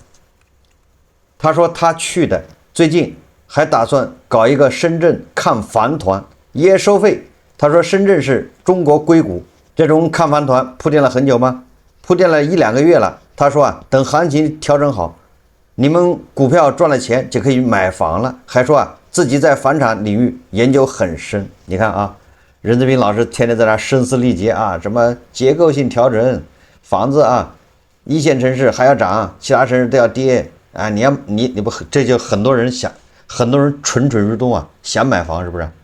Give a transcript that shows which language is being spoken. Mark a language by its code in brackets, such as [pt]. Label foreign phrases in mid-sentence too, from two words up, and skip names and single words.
[zh] 他說他去的，最近還打算搞一個深圳看房團，也收費。他說深圳是中國硅谷，這種看房團鋪墊了很久嗎？鋪墊了1-2個月了。他說啊，等行情調整好，你們股票賺了錢就可以買房了。還說啊，自己在房產領域研究很深。你看啊，任澤平老師天天在那聲嘶力竭啊，什麼結構性調整，房子啊，一線城市還要漲，其他城市都要跌啊！你不，這就很多人蠢蠢欲動啊，想買房是不是？